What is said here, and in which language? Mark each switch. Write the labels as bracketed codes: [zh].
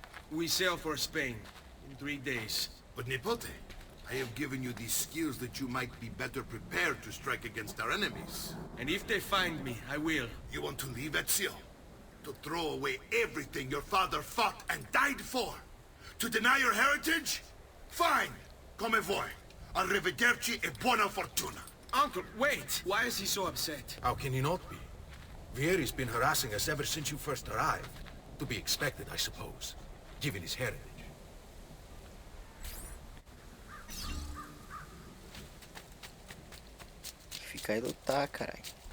[en] We sail for Spain in 3 days. But Nipote, I have given you these skills that you might be better prepared to strike against our enemies. And if they find me, I will. You want to leave Ezio? To throw away everything your father fought and died for? To deny your heritage? Fine. [it] Come vuoi. Arrivederci e buona fortuna. [en] Uncle, wait! Why is he so upset? How can he not be? Vieri's been harassing us ever since you first arrived. To be expected, I suppose, given his heritage. [pt] Fica aí lutar, caralho.